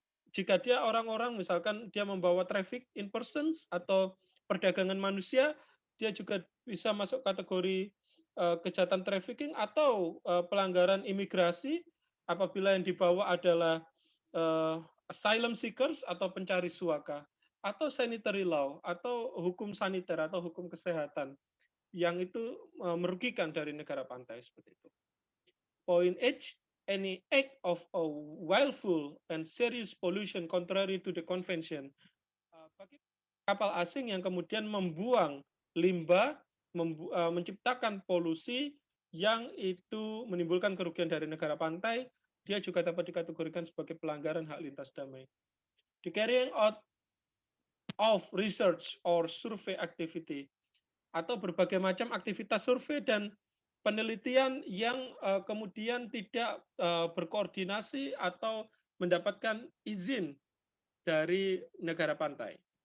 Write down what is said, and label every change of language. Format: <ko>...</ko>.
<id>Jika dia orang-orang, misalkan dia membawa traffic in persons atau perdagangan manusia, dia juga bisa masuk kategori kejahatan trafficking atau pelanggaran imigrasi apabila yang dibawa adalah asylum seekers atau pencari suaka, atau sanitary law atau hukum saniter atau hukum kesehatan yang itu merugikan dari negara pantai, seperti itu.</id> <en>Point H, any act of a willful and serious pollution contrary to the convention.</en> <id>Bagi kapal asing yang kemudian membuang limbah, menciptakan polusi yang itu menimbulkan kerugian dari negara pantai, dia juga dapat dikategorikan sebagai pelanggaran hak lintas damai.</id> <en>The carrying out of research or survey activity,</en> <id>atau berbagai macam aktivitas survei dan penelitian yang kemudian tidak berkoordinasi atau mendapatkan izin dari negara pantai.</id>